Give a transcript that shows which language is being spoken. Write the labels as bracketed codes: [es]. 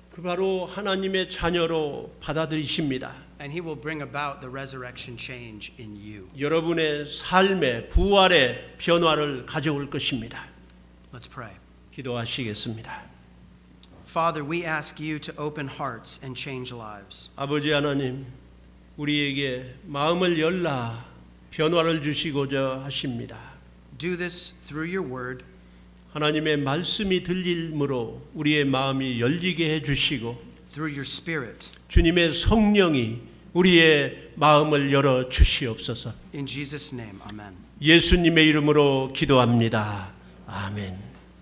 [ko] 그 바로 하나님의 자녀로 받아들이십니다. [en] And He will bring about the resurrection change in you. [ko] 여러분의 삶의 부활의 변화를 가져올 것입니다. [en] Let's pray. [ko] 기도하시겠습니다. [en] Father, we ask you to open hearts and change lives. [ko] 아버지 하나님, 우리에게 마음을 열라 변화를 주시고자 하십니다. [en] Do this through your word. [ko] 하나님의 말씀이 들림으로 우리의 마음이 열리게 해주시고 [en] Through your spirit. [ko] 주님의 성령이 우리의 마음을 열어 주시옵소서. [en] In Jesus' name, amen. [ko] 예수님의 이름으로 기도합니다. 아멘.